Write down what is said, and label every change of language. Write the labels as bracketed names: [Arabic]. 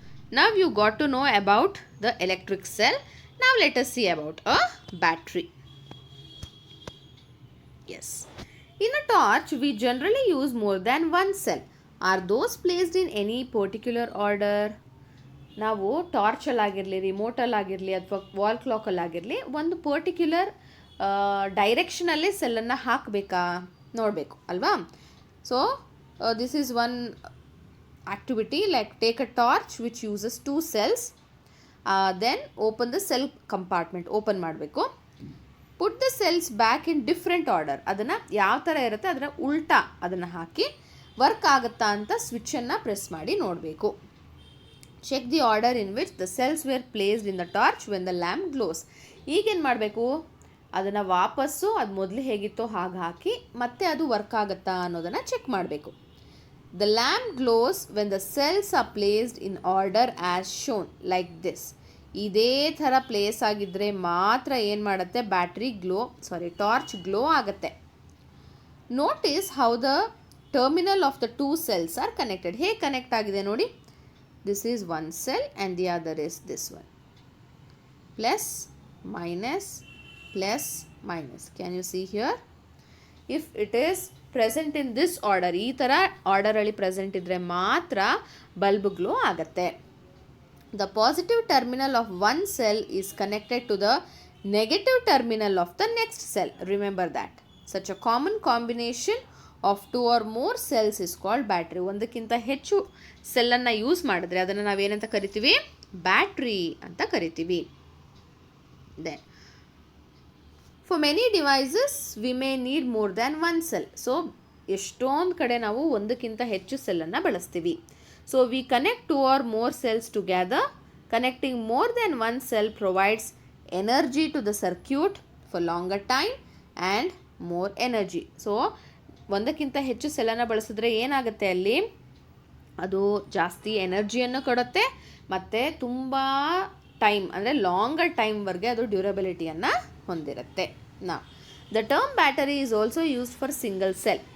[English] Now you got to know about the electric cell. Now let us see about a battery. Yes. In a torch, we generally use more than one cell. Are those placed in any particular order? [Kannada] ನಾವು ಟಾರ್ಚಲ್ಲಾಗಿರಲಿ, ರಿಮೋಟಲ್ಲಾಗಿರಲಿ ಅಥವಾ wall ಕ್ಲಾಕಲ್ಲಾಗಿರಲಿ ಒಂದು particular ಡೈರೆಕ್ಷನಲ್ಲಿ ಸೆಲ್ಲನ್ನು ಹಾಕಬೇಕಾ ನೋಡಬೇಕು ಅಲ್ವಾ? [English] So this is one activity, like take a torch which uses 2 cells. Then open the cell compartment, [Kannada] open ಮಾಡಬೇಕು. [English] Put the cells back in different order. [Kannada] ಅದನ್ನು ಯಾವ ಥರ ಇರುತ್ತೆ ಅದರ ಉಲ್ಟಾ ಅದನ್ನು ಹಾಕಿ ವರ್ಕ್ ಆಗುತ್ತಾ ಅಂತ ಸ್ವಿಚ್ಚನ್ನು ಪ್ರೆಸ್ ಮಾಡಿ ನೋಡಬೇಕು. [English] Check the order in which the cells were placed in the torch when the lamp glows. [Kannada] ಈಗೇನು ಮಾಡಬೇಕು, ಅದನ್ನು ವಾಪಸ್ಸು ಅದು ಮೊದಲು ಹೇಗಿತ್ತೋ ಹಾಗೆ ಹಾಕಿ ಮತ್ತೆ ಅದು ವರ್ಕ್ ಆಗುತ್ತಾ ಅನ್ನೋದನ್ನು ಚೆಕ್ ಮಾಡಬೇಕು. [English] The lamp glows when the cells are placed in order as shown, like this. [Kannada] ಇದೇ ಥರ ಪ್ಲೇಸ್ ಆಗಿದ್ದರೆ ಮಾತ್ರ ಏನು ಮಾಡುತ್ತೆ, ಟಾರ್ಚ್ ಗ್ಲೋ ಆಗುತ್ತೆ. [English] Notice how the terminal of the 2 cells are connected. [Kannada] ಹೇಗೆ ಕನೆಕ್ಟ್ ಆಗಿದೆ ನೋಡಿ. [English] This is one cell and the other is this one. Plus minus plus minus. Can you see here? If it is present in this order, [Kannada] ಈ ಥರ ಆರ್ಡರಲ್ಲಿ present ಇದ್ದರೆ ಮಾತ್ರ bulb glow ಆಗುತ್ತೆ. [English] The positive terminal of one cell is connected to the negative terminal of the next cell. Remember that. Such a common combination of 2 or more cells is called battery. [Kannada] ಒಂದಕ್ಕಿಂತ ಹೆಚ್ಚು ಸೆಲ್ಲನ್ನು use ಮಾಡಿದ್ರೆ ಅದನ್ನು ನಾವೇನಂತ ಕರಿತೀವಿ? Battery ಅಂತ ಕರಿತೀವಿ. [English] Then for many devices we may need more than one cell. [Kannada] So ಎಷ್ಟೊಂದು ಕಡೆ ನಾವು ಒಂದಕ್ಕಿಂತ ಹೆಚ್ಚು ಸೆಲ್ಲನ್ನು ಬಳಸ್ತೀವಿ. [English] So we connect 2 or more cells together. Connecting more than one cell provides energy to the circuit for longer time and more energy. [Kannada] So ಒಂದಕ್ಕಿಂತ ಹೆಚ್ಚು ಸೆಲ್ಲನ್ನು ಬಳಸಿದ್ರೆ ಏನಾಗುತ್ತೆ, ಅಲ್ಲಿ ಅದು ಜಾಸ್ತಿ ಎನರ್ಜಿಯನ್ನು ಕೊಡುತ್ತೆ ಮತ್ತು ತುಂಬ ಟೈಮ್ ಅಂದರೆ ಲಾಂಗರ್ ಟೈಮ್ವರೆಗೆ ಅದು ಡ್ಯೂರಬಿಲಿಟಿಯನ್ನು ಹೊಂದಿರುತ್ತೆ. [English] ನಾವು the term battery is also used for single cell.